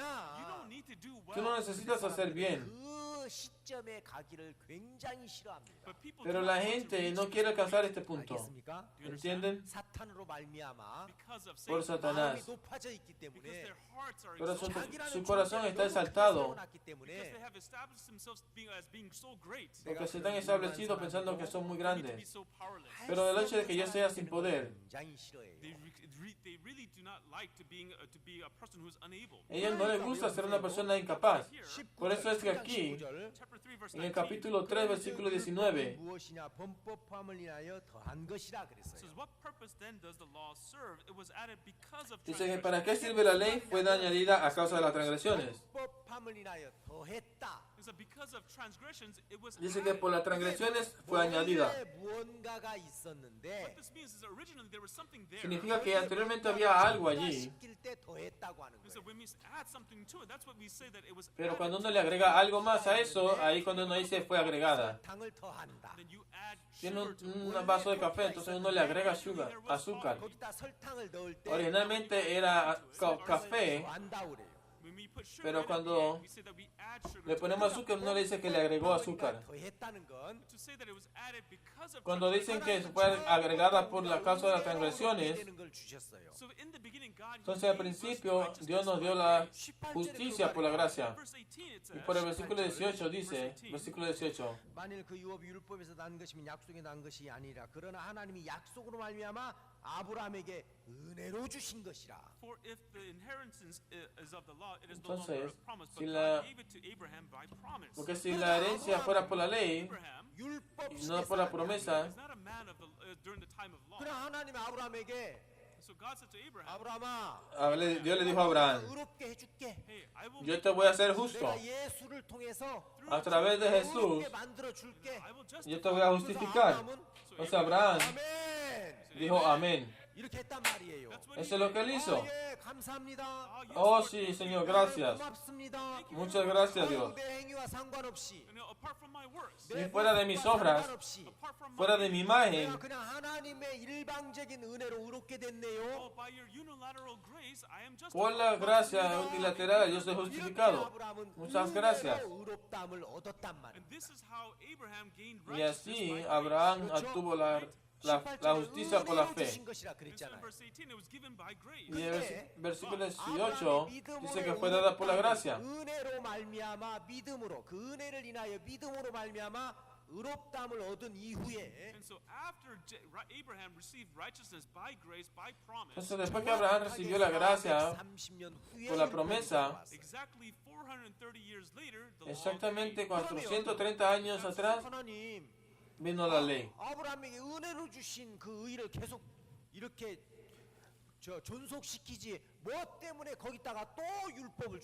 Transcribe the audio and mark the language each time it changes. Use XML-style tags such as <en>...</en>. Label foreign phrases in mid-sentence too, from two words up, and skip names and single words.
<ko>아니야.</ko> <en>don't need to do</en> <es>Tú no</es> <en>well.</en> <es>necesitas hacer bien.</es> <ko>그 시점에 가기를 굉장히 싫어합니다.</ko> <en>But people</en> <es>Pero</es> <en>do</en> <es>la</es> <en>not want to</en> <es>gente</es> <en>reach</en> <es>no</es> <en>this</en> <es>quiere</es> <en>point</en> <es>alcanzar este punto.</es> <ko>알겠습니까?</ko> <es>¿Entienden?</es> <ko>사탄으로 말미암아</ko> <en>because of</en> <es>Por</es> <en>Satan.</en> <es>Satanás.</es> <ko>마음이 높아져 있기</ko> <en>Because</en> <ko>때문에</ko> <en>their hearts are</en> <es>Pero</es> <en>exalted.</en> <es>su corazón está exaltado.</es> <ko>세워놨기</ko> <en>Because</en> <ko>때문에</ko> <en>they have established themselves as being so great.</en> <es>Porque se están establecidos pensando que son muy</es> <en>They need to be</en> <es>grandes.</es> <en>so powerless.</en> <es>Pero el hecho de que yo sea sin poder,</es> <ko>굉장히 싫어해요.</ko> <en>They really do not like to be a person who's unable.</en> <es>a ellos no les gusta ser una persona incapaz. Por eso es que aquí,</es> <en>Chapter 3, verse</en> <es>en el 19, capítulo 3, versículo 19,</es> <ko>무엇이냐 범법함을 인하여 더한 것이라 그랬어요.</ko> <en>says, what purpose then does the law serve? It was added because of</en> <es>dice que</es> <en>transgression.</en> <es>para qué sirve la ley fue añadida a causa de las transgresiones.</es> <ko>범법함을 범함을 인하여 더했다.</ko> <en>So because of transgressions, it was</en> <es>Dice que</es> <en>added.</en> <es>por las transgresiones fue añadida.</es> <ko>원래 무언가가 있었는데</ko> <en>What this means is that originally there was something there.</en> <es>Significa que anteriormente había algo allí,</es> <ko>시킬 때 더했다고 하는</ko> <en>So</en> <ko>거예요.</ko> <en>when we add something to it, that's what we say that it was</en> <es>pero</es> <en>added.</en> <es>cuando uno le agrega algo más a eso, ahí cuando uno dice fue agregada.</es> <ko>설탕을 더한다.</ko> <en>Then you add</en> <es>Tiene</es> <en>sugar to it.</en> <es>un vaso de café, entonces uno le agrega azúcar.</es> <ko>거기다 설탕을 넣을 때</ko> <es>Originalmente era café,</es> <ko>더한다 그래요.</ko> <en>When we put sugar</en> <es>pero</es> <en>in</en> <es>cuando</es> <en>it, we say that we add sugar</en> <es>le</es> <en>to it.</en> <es>ponemos azúcar, uno le dice que le agregó azúcar.</es> <ko>더했다는 건</ko> <en>To say that it was added because of</en> <es>Cuando dicen que</es> <en>transgression.</en> <es>fue agregada por la causa de las transgresiones,</es> <ko>되는 걸 주셨어요.</ko> <en>So in the beginning, God</en> <es>entonces al</es> <en>gave us</en> <es>principio</es> <en>righteousness</en> <es>Dios nos dio</es> <en>by</en> <es>la</es> <en>grace.</en> <es>justicia por la gracia.</es> <en>Verse 18 it</en> <es>Y</es> <en>says,</en> <es>por el versículo 18 dice, versículo 18,</es> <ko>만일 그 유업이 율법에서 난 것이면 약속에 난 것이 아니라 그러나 하나님이 약속으로 말미암아 아브라함에게 은혜로 주신 것이라.</ko> <en>For if the inheritance is of the law, it is no longer</en> <es>entonces,</es> <en>a promise,</en> <es>si</es> <en>but</en> <es>la-</es> <en>God gave it to Abraham by promise.</en> <es>porque si la herencia fuera por la ley Abraham</es> <ko>율법</ko> <es>y no por la promesa,</es> <en>is not a man of the, during the time of law.</en> <ko>그러나 하나님 아브라함에게</ko> <en>So God said to Abraham,</en> <ko>아브라함아</ko> <es>Dios le dijo a Abraham,</es> <ko>의롭게 해줄게.</ko> <en>hey, I will,</en> <es>yo te voy a hacer justo.</es> <ko>내가 예수를 통해서</ko> <es>A través de Jesús,</es> <ko>의롭게 만들어 줄게.</ko> <en>I will justify.</en> <es>yo te voy a justificar. Entonces Abraham</es> <ko>아멘.</ko> <es>dijo amén.</es> <ko>이렇게 했단 말이에요.</ko> <en>That's what</en> <es>Eso es lo que él hizo.</es> <ko>예, 감사합니다.</ko> <es>Oh sí, Señor, gracias.</es> <ko>고맙습니다.</ko> <es>Muchas gracias, Dios.</es> <ko>내 행위와 상관없이</ko> <en>you know, apart from my works,</en> <es>Si fuera de mis obras,</es> <ko>상관없이</ko> <en>apart from</en> <es>fuera</es> <en>my</en> <es>de mi imagen,</es> <ko>내가 그냥 하나님의 일방적인 은혜로 의롭게 됐네요.</ko> <en>oh, by your unilateral grace, I am</en> <es>por</es> <en>justified.</en> <es>la gracia unilateral, yo soy justificado.</es> <ko>아브라함은</ko> <es>Muchas gracias.</es> <ko>은혜로 의롭다함을 얻었단 말이에요.</ko> <en>And this is how Abraham gained</en> <es>Y</es> <en>righteousness</en> <es>así</es> <en>by grace.</en> <es>Abraham obtuvo la justicia por la fe.</es> <ko>주신 것이라</ko> <en>And so in</en> <ko>그랬잖아요.</ko> <en>verse 18, it was given by grace.</en> <es>Y el versículo 18 dice que fue dada por la gracia.</es> <ko>은혜로 말미암아 믿음으로 그 은혜를 인하여 믿음으로 말미암아 의롭다함을 얻은 이후에</ko> <en>And so after Abraham received righteousness by grace, by promise,</en> <es>Entonces después que Abraham recibió la gracia</es> <ko>30년 후에</ko> <es>por la promesa,</es> <en>exactly 430 years later, the law</en> <es>exactamente</es> <en>came.</en> <es>430 años atrás</es> <ko>하나님</ko> <es>vino la ley.</es> <ko>아브라함에게 은혜로 주신 그 의를 계속 이렇게 존속시키지 뭐 때문에 거기다가 또 율법을</ko>